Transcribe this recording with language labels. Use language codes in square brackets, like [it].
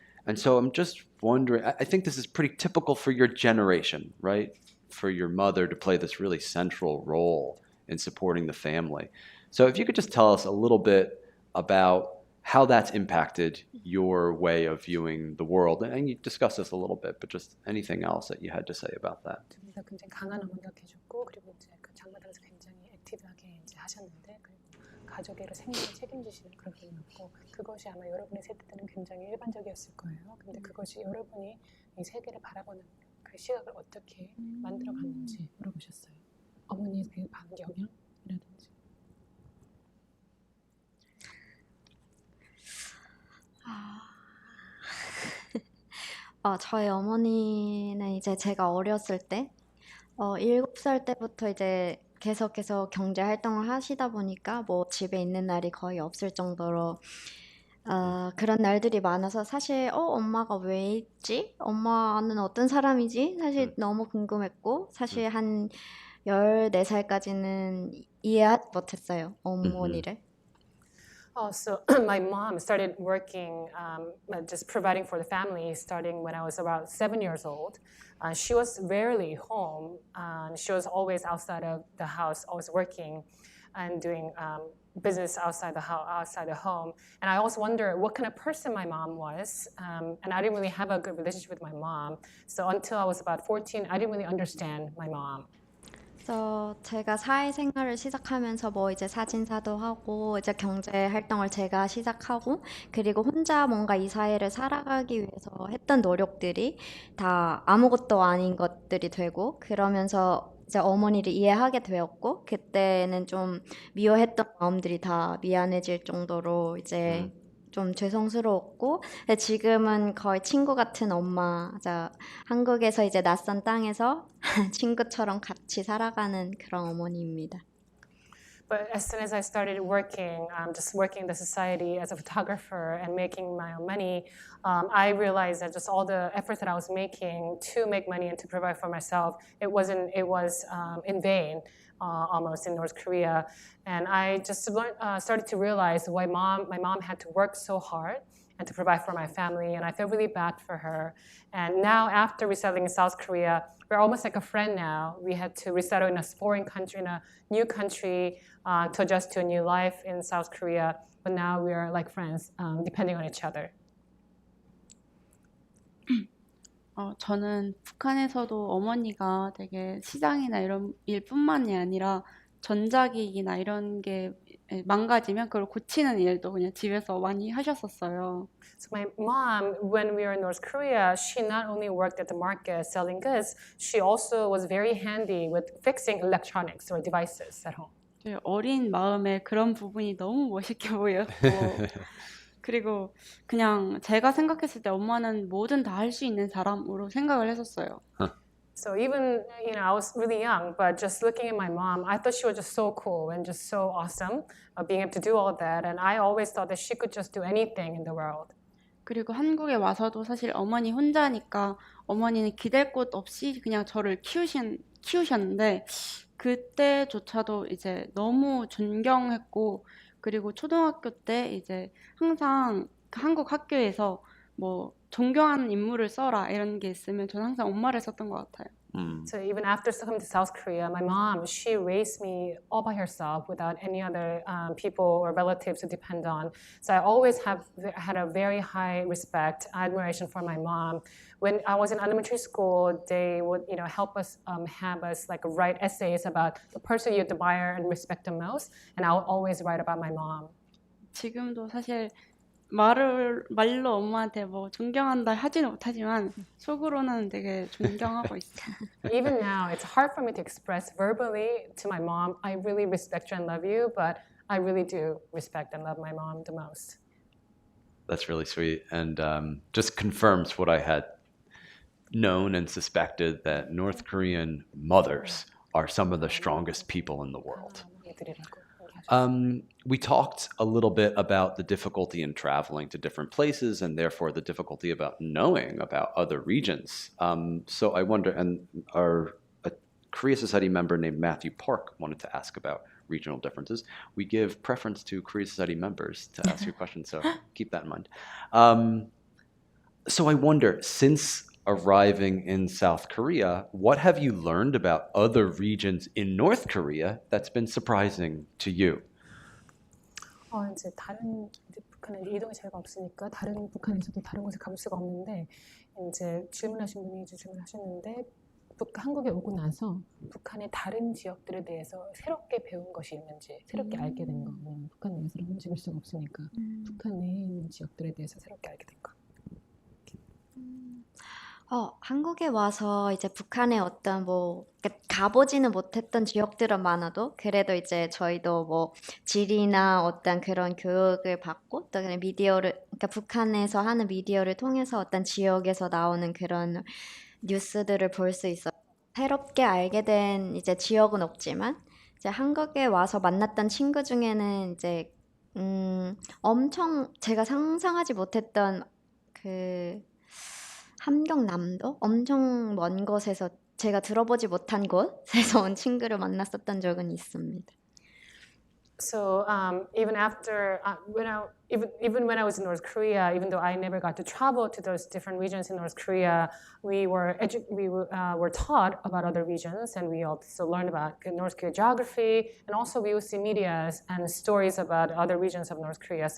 [en] And so I'm just wondering, I think this is pretty typical for your generation, right? For your mother to play this really central role in supporting the family. So if you could just tell us a little bit about how that's impacted your way of viewing the world. And you discussed this a little bit, but just anything else that you had to say about that. [ko] 둘이서 굉장히 강한 어머니가 계셨고, 그리고 이제 그 장마당에서 굉장히 액티브하게 이제 하셨는데, 가족의 생명을 책임지시는 그런 분이었고, 그것이 아마 여러분의 세대 때는 굉장히 일반적이었을 거예요. 근데 그것이 여러분이 이 세계를 바라보는 그 시각을 어떻게 만들어갔는지 물어보셨어요. 어머니의 그 반경영이라든지. 저희 어머니는 이제 제가 어렸을 때, 7살 때부터 이제 계속해서 경제 활동을 하시다 보니까 뭐 집에 있는 날이 거의 없을 정도로 그런 날들이 많아서 사실 엄마가 왜 있지? 엄마는 어떤 사람이지? 사실 너무 궁금했고 사실 한 14살까지는 이해하지 못했어요, 어머니를. [en] So my mom started working, just providing for the family, starting when I was about 7 years old. She was rarely home. She was always outside of the house, always working and doing business outside the home. And I also wonder what kind of person my mom was. And I didn't really have a good relationship with my mom. So until I was about 14, I didn't really understand my mom. [ko] 그래서 제가 사회생활을 시작하면서 뭐 이제 사진사도 하고 이제 경제 활동을 제가 시작하고 그리고 혼자 뭔가 이 사회를 살아가기 위해서 했던 노력들이 다 아무것도 아닌 것들이 되고 그러면서 이제 어머니를 이해하게 되었고 그때는 좀 미워했던 마음들이 다 미안해질 정도로 이제 좀 죄송스러웠고 지금은 거의 친구 같은 엄마, 한국에서 이제 낯선 땅에서 친구처럼 같이 살아가는 그런 어머니입니다. [en] But as soon as I started working, just working in the society as a photographer and making my own money, I realized that just all the efforts that I was making to make money and to provide for myself, it was in vain. Almost in North Korea, and I just started to realize why my mom had to work so hard and to provide for my family, and I feel really bad for her. And now, after resettling in South Korea, we're almost like a friend now. We had to resettle in a foreign country, in a new country, to adjust to a new life in South Korea. But now we are like friends, depending on each other. [ko] 저는 북한에서도 어머니가 되게 시장이나 이런 일뿐만이 아니라 전자기기나 이런 게 망가지면 그걸 고치는 일도 그냥 집에서 많이 하셨었어요. [en] So my mom, when we were in North Korea, she not only worked at the market selling goods, she also was very handy with fixing electronics or devices at home. [ko] 저희 어린 마음에 그런 부분이 너무 멋있게 보였고 그리고 그냥 제가 생각했을 때 엄마는 뭐든 다 할 수 있는 사람으로 생각을 했었어요. [en] So even, I was really young, but just looking at my mom, I thought she was just so cool and just so awesome being able to do all of that. And I always thought that she could just do anything in the world. [ko] 그리고 한국에 와서도 사실 어머니 혼자니까 어머니는 기댈 곳 없이 그냥 저를 키우셨는데 그때조차도 이제 너무 존경했고 그리고 초등학교 때 이제 항상 한국 학교에서 뭐 존경하는 인물을 써라 이런 게 있으면 저는 항상 엄마를 썼던 것 같아요. [en] So even after coming to South Korea, my mom, she raised me all by herself without any other people or relatives to depend on. So I always had a very high respect, admiration for my mom. When I was in elementary school, they would, help us, have us like write essays about the person you admire and respect the most. And I would always write about my mom. [ko] 지금도 사실 말로 엄마한테 뭐 존경한다 하지는 못하지만 속으로는 되게 존경하고 있어요. [en] Even now, it's hard for me to express verbally to my mom, I really respect you and love you, but I really do respect and love my mom the most. That's really sweet, and just confirms what I had known and suspected, that North Korean mothers are some of the strongest people in the world. We talked a little bit about the difficulty in traveling to different places and therefore the difficulty about knowing about other regions. So I wonder, and a Korea Society member named Matthew Park wanted to ask about regional differences. We give preference to Korea Society members to ask your questions, so keep that in mind. So I wonder, since arriving in South Korea, what have you learned about other regions in North Korea that's been surprising to you? [ko] 이제 북한은 이동의 자유가 없으니까 북한에서도 다른 곳에 가볼 수가 없는데, 이제 질문하신 분이 이제 질문하셨는데, 한국에 오고 나서 북한의 다른 지역들에 대해서 새롭게 배운 것이 있는지, 새롭게 알게 된 거, 북한 내에서는 움직일 수가 없으니까 북한 내에 있는 지역들에 대해서 새롭게 알게 된 거. 한국에 와서 이제 북한의 어떤 가보지는 못했던 지역들은 많아도 그래도 이제 저희도 뭐 지리나 어떤 그런 교육을 받고 또 그냥 그러니까 북한에서 하는 미디어를 통해서 어떤 지역에서 나오는 그런 뉴스들을 볼 수 있어. 새롭게 알게 된 이제 지역은 없지만 이제 한국에 와서 만났던 친구 중에는 이제 엄청 제가 상상하지 못했던 그 함경남도? 엄청 먼 곳에서 제가 들어보지 못한 곳에서 온 친구를 만났었던 적은 있습니다. [en] So even after even when I was in North Korea, even though I never got to travel to those different regions in North Korea, we were taught about other regions, and we also learned about North Korea geography, and also we would see media and stories about other regions of North Korea.